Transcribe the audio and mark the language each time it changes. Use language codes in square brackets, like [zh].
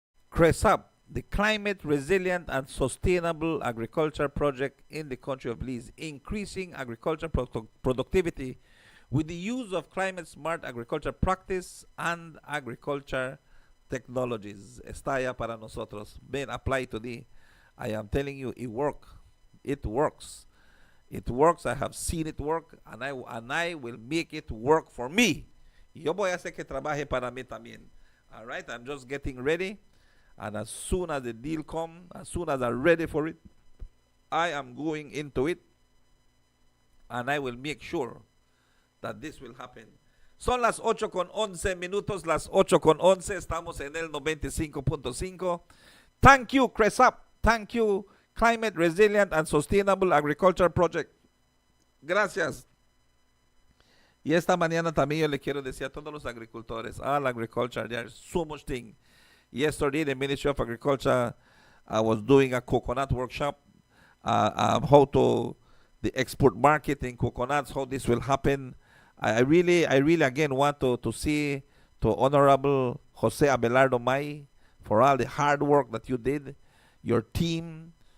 [en] Cresap, the Climate Resilient and Sustainable Agriculture Project in the country of Belize, increasing agriculture productivity with the use of climate-smart agriculture practice and agriculture technologies. [es] Está ya para nosotros. [en] Being applied today. I am telling you, it works. It works. It works. I have seen it work, and I will make it work for me. [es] Yo voy a hacer que trabaje para mí también. [en] All right, I'm just getting ready. And as soon as the deal comes, as soon as I'm ready for it, I am going into it, and I will make sure that this will happen. [es] Son las 8:11 minutos, las 8:11, estamos en el 95.5. [en] Thank you, Cresap. Thank you, Climate Resilient and Sustainable Agriculture Project. Gracias. [es] Y esta mañana también yo le quiero decir a todos los agricultores, [en] all agriculture, there's so much thing. Yesterday, the Ministry of Agriculture was doing a coconut workshop, how to the export market in coconuts, how this will happen. I really again want to see to Honorable Jose Abelardo May for all the hard work that you did, your team.